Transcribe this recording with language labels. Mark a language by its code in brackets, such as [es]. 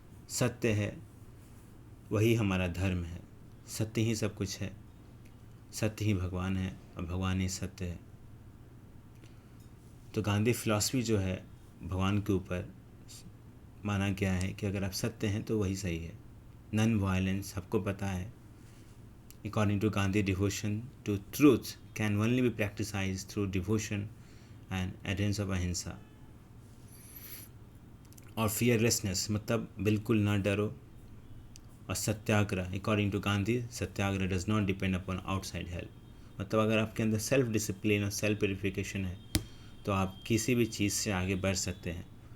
[hi] सत्य है, वही हमारा धर्म है। सत्य ही सब कुछ है, सत्य ही भगवान है और भगवान ही सत्य है। तो गांधी फ़िलासफ़ी जो है भगवान के ऊपर माना गया है कि अगर आप सत्य हैं तो वही सही है। [en] non violence, [hi] सबको पता है। [en] According to Gandhi, devotion to truth can only be practiced through devotion and adherence of ahimsa. और fearlessness [hi] मतलब बिल्कुल ना डरो। [en] और satyagraha, according to Gandhi, satyagraha does not depend upon outside help. [hi] मतलब अगर आपके अंदर [en] self discipline [hi] और [en] self purification [hi] है तो आप किसी भी चीज़ से आगे बढ़ सकते हैं।